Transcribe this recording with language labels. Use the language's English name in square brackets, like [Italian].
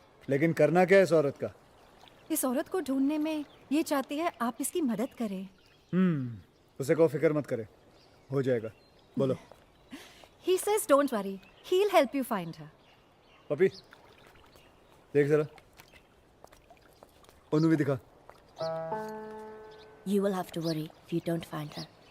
[Hindi] लेकिन करना क्या है इस औरत का? इस औरत को ढूंढने में ये चाहती है आप इसकी मदद करें। उसे को फिक्र मत करे, हो जाएगा। बोलो। [English] He says don't worry, he'll help you find her. [Hindi] Puppy देख जरा, उन्हें भी दिखा। [English] You will have to worry if you don't find her.